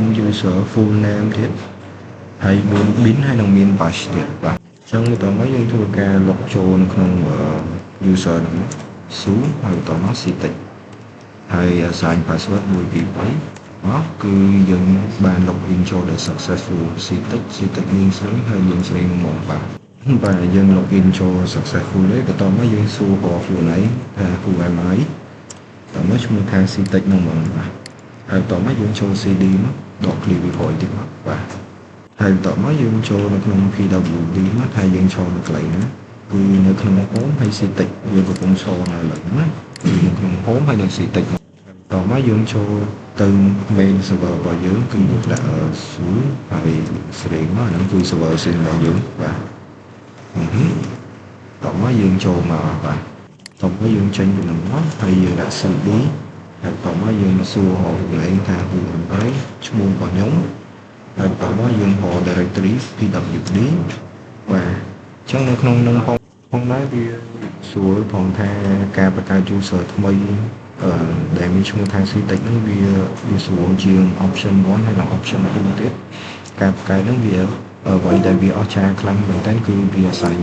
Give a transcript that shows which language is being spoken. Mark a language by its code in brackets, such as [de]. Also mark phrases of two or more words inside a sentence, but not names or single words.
[en] user full name [km] ទៀតហើយមាន bin ហើយនិងមាន bash ទៀតបាទអញ្ចឹងបន្តមកយើងធ្វើការ log ចូលនៅក្នុង user ហ្នឹងស៊ូហើយបន្តមក syntax ហើយ [en] assign password [km] 1 2 3មកគឺយើងបាន login ចូលដោយ successful syntax មានស្រីហើយយើងស្រីមកបាទយើង login ចូល successful ហើយបន្តមកយើងសួ ររបស់ខ្លួនឯងថា [en] who am I [km] តោះមកឈ្មោះថា syntax ហ្នឹងហ្មងបាទហើយបន្តមកយើងចូល cd មកដក clear វាក្រោយទៀតមកបាទហើយបន្តមកយើងចូលនៅក្នុង pwd មកថាយើងចូលនៅកន្លែងណាគឺនៅក្នុង home ហើយ syntax យើងកំពុងចូលនៅលើណាគឺនៅក្នុង home ហើយនៅ syntax តោះមកយើងចូលទៅ [en] main server [km] របស់យើងគឺយើងដាក់ su ហើយស្រេងមកហ្នឹងគឺ server ផ្សេងរបស់យើងបាទ តោះមកយើងចូលមកបាទតោះមកយើងចេញពីហ្នឹងមកហើយយើងដាក់ cd ហើយតោះមកយើងសួរហៅកន្លែងថា [en] who am I [km] ឈ្មោះរបស់ខ្ញុំហើយតោះមក យើងហៅ [en] directory pwd [km] បាទអញ្ចឹងនៅក្នុងហ្នឹងផងដែរវាស្រួលផងថាការបង្កើត user ថ្មីដែលមានឈ្មោះថា syntax ហ្នឹងវាស្រួលជាង option 1ហើយនិង option 2ទៀតការបង្កើតហ្នឹងវាអ្វីដែលវាអស្ចារ្យខ្លាំងមែនទែនគឺវា assign